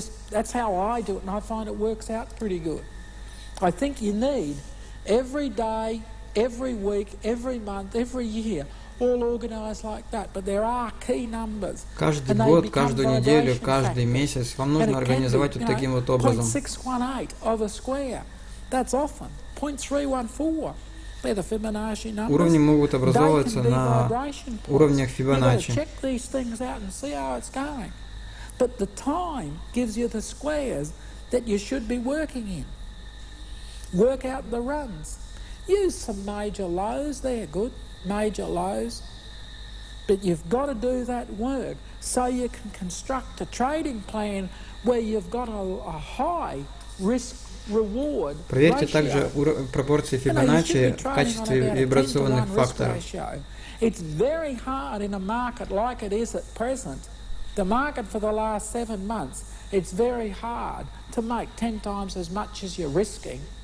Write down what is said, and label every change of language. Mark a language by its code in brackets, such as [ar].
[en] That's how I do it, and I find it works out pretty good. I think you need every day, every week, every month, every year, all organized like that. But there are key numbers. [ru] Каждый год, каждую неделю, каждый месяц вам нужно организовать вот таким вот образом. [en] 0.618 of a square. That's often 0.314. They're the Fibonacci numbers. [ru] Уровни могут образовываться на уровнях Фибоначчи. [en] Check these things out and see how it's going. But the time gives you the squares that you should be working in. Work out the runs. Use some major lows, they're good, major lows. But you've got to do that work so you can construct a trading plan where you've got a high risk-reward. [ru] Проверьте также пропорции Фибоначчи в качестве вибрационных факторов. [en] It's very hard in a market like it is at present. The market for the last 7 months, it's very hard to make 10 times as much as you're risking.